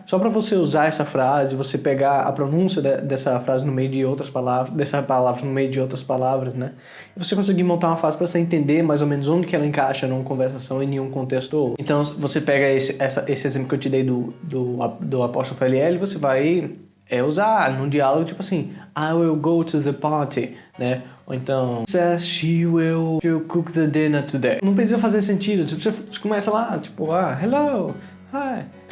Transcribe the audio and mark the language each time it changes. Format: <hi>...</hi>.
<pt>Só para você usar essa frase, você pegar a pronúncia dessa frase no meio de outras palavras, dessa palavra no meio de outras palavras, né? E você conseguir montar uma frase para você entender mais ou menos onde que ela encaixa numa conversação em nenhum contexto ou outro. Então, você pega esse exemplo que eu te dei do apóstrofo LL, você vai usar num diálogo tipo assim,</pt> <en>I will go to the party,</en> <pt>né? Ou então,</pt> <en>says she'll cook the dinner today.</en> <pt>Não precisa fazer sentido, tipo, você começa lá, tipo,</pt> <en>hello, hi.</en>